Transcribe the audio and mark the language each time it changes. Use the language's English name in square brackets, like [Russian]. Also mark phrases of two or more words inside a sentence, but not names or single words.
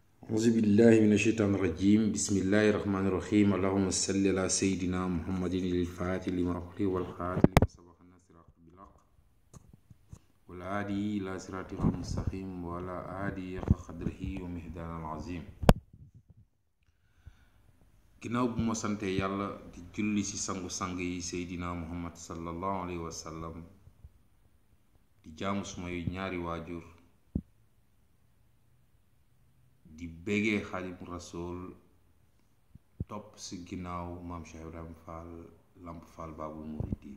[Arabic] أعوذ بالله من الشيطان الرجيم بسم الله الرحمن الرحيم اللهم صل على سيدنا محمد الفاتح لما أغلق والخاتم لما سبق الناصر بالحق والهادي إلى صراطك المستقيم وعلى آله حق قدره ومقداره العظيم. [Wolof] ginnaaw bu ma sante yàlla di julli ci sangu-sang yi Seydina Muhammad [Arabic] صلى الله عليه وسلم [Wolof] di jaamu sumay ñaari waajur di bégee Xaadimu Rasuul topp ci ginnaaw maam Cheikh Ibrahima Fall Lamp Fall Baabul Muridiin.